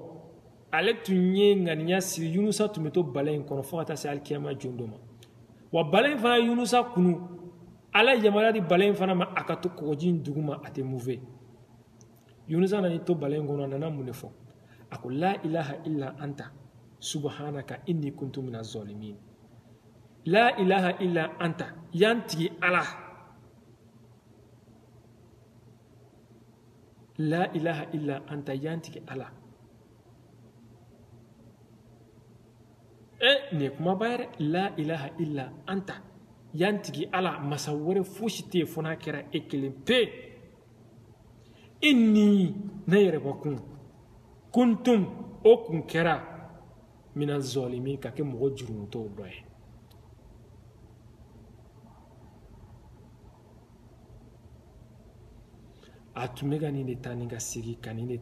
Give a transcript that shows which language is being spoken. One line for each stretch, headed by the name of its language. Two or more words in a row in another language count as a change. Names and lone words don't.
Bambara: ale tun ye ŋaniya siri Yunusa tun bɛ to balen in kɔnɔ fo ka taa se alikiyama jon dɔ ma wa balen in fana Yunusa kunu Ala ye yamaruya di balen in fana ma a ka to kɔgɔji in duguma a tɛ mouver Yunusa nana to balen in kɔnɔ a nana mun de fɔ a ko
Arabic: لا إله إلا أنت سبحانك إني كنت من الظالمين لا إله إلا أنت
Bambara: yantigi Ala
Arabic: لا إله إلا أنت
Bambara: yantigi Ala ne kuma ba yɛrɛ
Arabic: لا إله إلا أنت
Bambara: yantigi Ala masa wɛrɛ fosi tɛ yen fo n'a kɛra e kelen pe inni ne yɛrɛ bakun kuntum o kun kɛra
Arabic: من الظالمين
Bambara: ka kɛ mɔgɔ jurumutɔw dɔ ye a tun bɛ ka nin de taa ni ka segin ka nin de